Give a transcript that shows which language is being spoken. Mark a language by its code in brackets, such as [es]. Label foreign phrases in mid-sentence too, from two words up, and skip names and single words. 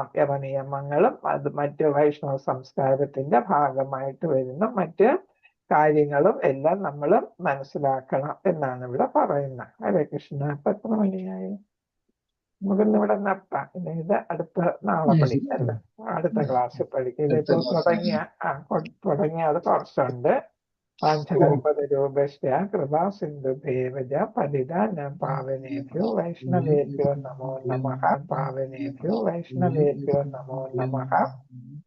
[ml] യമനിയമങ്ങളും അത് മറ്റ് വൈഷ്ണവ സംസ്കാരത്തിന്റെ ഭാഗമായിട്ട് വരുന്ന മറ്റ് കാര്യങ്ങളും എല്ലാം നമ്മൾ മനസ്സിലാക്കണം എന്നാണ് ഇവിടെ പറയുന്നത്. ഹരേ കൃഷ്ണ. ഇപ്പൊ എത്ര മണിയായി? നമുക്കിന്നിവിടെ നിർത്താം. ഇനി ഇത് നാളെ പഠിക്കല്ല, അടുത്ത ക്ലാസ്സിൽ പഠിക്കും. ഇതിപ്പോ തുടങ്ങിയത് കുറച്ചുണ്ട്. [sa] പാഞ്ചകൽപതരൂപശ്ച കൃപാ സിന്ധുഭേവജ പതിതാനാം പാവനേഭ്യോ വൈഷ്ണവേഭ്യോ നമോ നമഃ. പാവനേഭ്യോ വൈഷ്ണവേഭ്യോ നമോ നമഃ.